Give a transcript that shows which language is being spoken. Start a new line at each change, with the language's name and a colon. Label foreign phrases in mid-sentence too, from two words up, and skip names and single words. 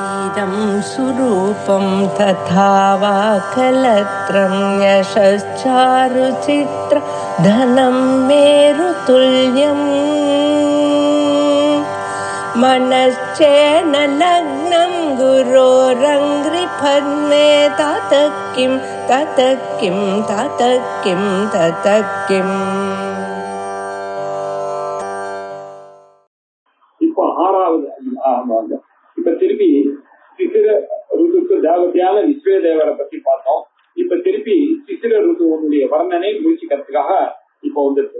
Sanskrit: इदं सुरूपं तथा वा कलत्रं यशश्चारुचित्र धनं मेरुतुल्यम् मनश्चेन लग्नं गुरोरङ्घ्रिपद्मे ततः किं ततः किं ततः किं ततः किम्.
Tamil: இப்போ ஆறாவது இப்ப திருப்பி சிசிர ருதுக்கு தேவதையான விஸ்வே தேவரை பத்தி பார்த்தோம். இப்ப திருப்பி சிசிர ருதுவனுடைய வர்ணனை முடிச்சுக்கிறதுக்காக இப்ப வந்துருக்கு.